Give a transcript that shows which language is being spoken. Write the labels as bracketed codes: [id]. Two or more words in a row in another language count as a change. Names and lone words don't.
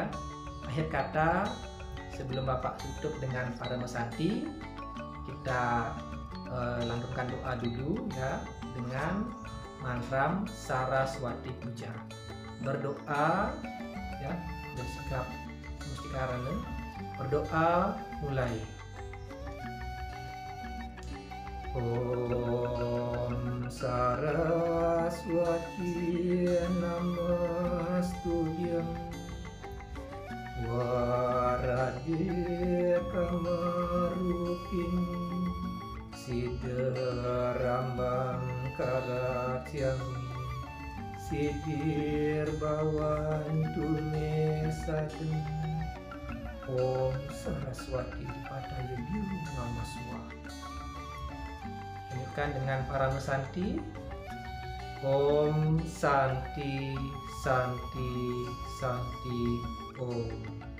[id] Akhir kata, sebelum Bapak tutup dengan para mesanti, kita lantunkan doa dulu ya dengan mantra Saraswati Puja. Berdoa ya, bersikap mustikarana. Berdoa mulai. [sa] Om Saraswati Namastuyam Warade Kamarupini Siddharambang Karatyami Sidir Bawantu Mesadem Om Saraswati Padayabhyu Namaswa. [id] Nyanyikan dengan para mesanti. [sa] Om Santi Santi Santi Om.